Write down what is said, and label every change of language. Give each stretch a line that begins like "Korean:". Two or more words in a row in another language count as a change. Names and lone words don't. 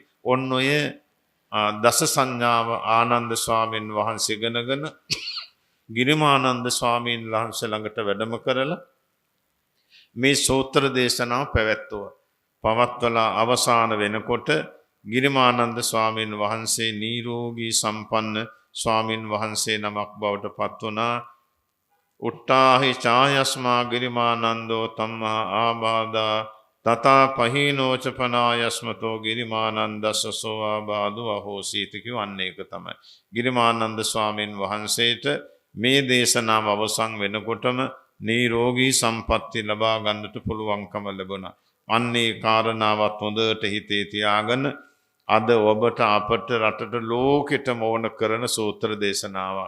Sinhala: ඔන්න ඔය දස සංඥාව ආනන්ද ස්වාමීන් වහන්සේ ඉගෙනගෙන ගිරිමානන්ද ස්වාමීන් වහන්සේ ළඟට වැඩම කරලා මේ සූත්‍ර දේශනාව පැවැත්වුවා. පවත්වලා අවසාන වෙනකොට ගිරිමානන්ද ස්වාමීන් වහන්සේ නිරෝගී සම්පන්න ස්වාමීන් වහන්සේ නමක් බවට පත් වුණා.
Pali: උට්ටාහි ඡායස්මා ගිරිමානන්දෝ තම්මා ආබාධා තථා පහීනෝච පනායස්මතෝ ගිරිමානන්දස්සසෝ ආබාධෝ අහෝසීති
Sinhala: කියවන්නේ ඒක තමයි. ගිරිමානන්ද ස්වාමීන් වහන්සේට මේ දේශනාව අවසන් වෙනකොටම නිරෝගී සම්පatti ලබා ගන්නට පුළුවන්කම ලැබුණා. අන්නේ කාරණාවත් හොඳට හිතේ තියාගෙන අද ඔබට අපට රටට ලෝකෙටම ඕන කරන සූත්‍ර දේශනාවක්.